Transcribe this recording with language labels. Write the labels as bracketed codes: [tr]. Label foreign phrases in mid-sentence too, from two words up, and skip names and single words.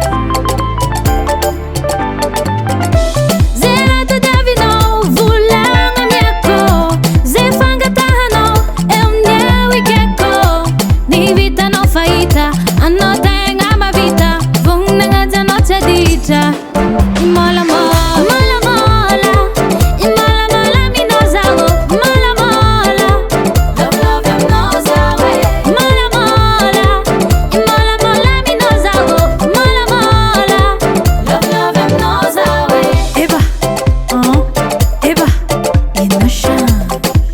[mg] Zay raha tadiavinao volagna miako, zay fangatahanao eo amin'ny eo ikeko. Ny vitanao fahita, anao tegna mahavita, vognagnajanao tsy aditra. Mola mola, mola mola, mola mola aminao zaho, mola mola, [en] love love [mg] aminao zaho, mola mola, mola mola aminao zaho, mola mola, [en] love love [mg] aminao zaho. Eba, eba, e Nashan.